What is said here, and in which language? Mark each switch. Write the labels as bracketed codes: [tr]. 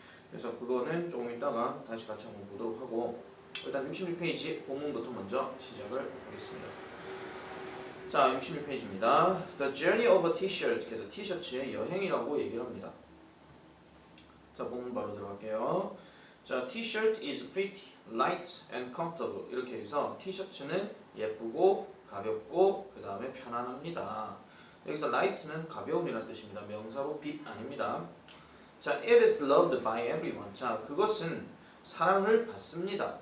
[ko] 그래서 그거는 조금 이따가 다시 같이 한번 보도록 하고 일단 66페이지 본문부터 먼저 시작을 하겠습니다. 자, 66페이지입니다. [en] The journey of a t-shirt. [ko] 그래서 티셔츠의 여행이라고 얘기를 합니다. 자, 본문 바로 들어갈게요. [en] 자, t-shirt is pretty, light and comfortable. [ko] 이렇게 해서 티셔츠는 예쁘고 가볍고 그 다음에 편안합니다. 여기서 light는 가벼움이라는 뜻입니다. 명사로 빛 아닙니다. [en] 자, it is loved by everyone. [ko] 자, 그것은 사랑을 받습니다.